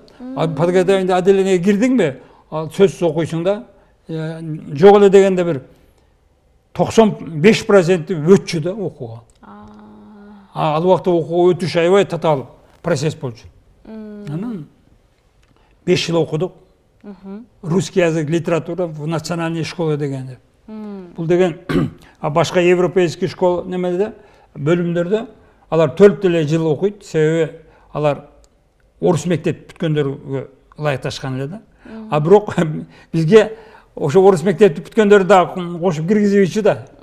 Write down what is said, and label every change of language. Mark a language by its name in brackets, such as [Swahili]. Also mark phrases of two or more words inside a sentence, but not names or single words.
[Russian] Подготовительный отделениеге [Kyrgyz] кирдиңби? Сөзсүз окуйсуң да. Жок эле дегенде бир 95% өтчү да окууга. Ал убакта окууга өтүш аябай татаал процесс болчу. Анан 5 жыл окудук. [Russian] Русский язык, литература в национальной школе дегенде. [Kyrgyz] Бул деген башка [Russian] европейский школа [Kyrgyz] немеде, бөлүмдөрдө алар 4 эле жыл окуйт, себеби алар орус мектеп бүткөндөргө ылайыкташкан эле да. Бирок бизге ошо орус мектепти бүткөндөрдү да кошуп киргизбейчү да.